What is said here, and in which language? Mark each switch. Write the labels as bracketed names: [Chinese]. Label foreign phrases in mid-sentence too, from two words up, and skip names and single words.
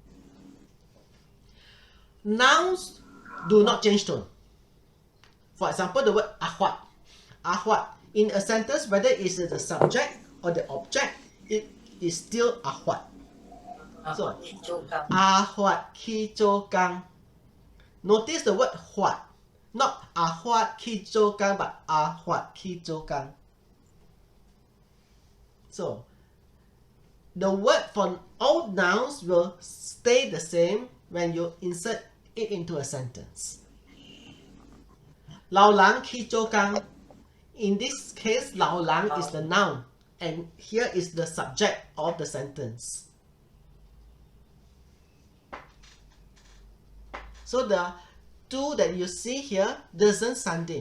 [English] Nouns do not change tone. For example, the word ahwat. Ahwat. In a sentence, whether it's the subject or the object, it is still ahwat. So, [Min Nan Chinese] ahwat ki zhou gang. [English] Notice the word huat. Not [Min Nan Chinese] ahwat ki zhou gang, [English] but [Min Nan Chinese] ahwat ki zhou gang. [English] So, the word for all nouns will stay the same when you insert it into a sentence. [Min Nan Chinese] Lao lang ki zhou gang. [English] In this case, [Min Nan Chinese] lao lang [English] is the noun, and here is the subject of the sentence. So the 2 that you see here doesn't sandhi.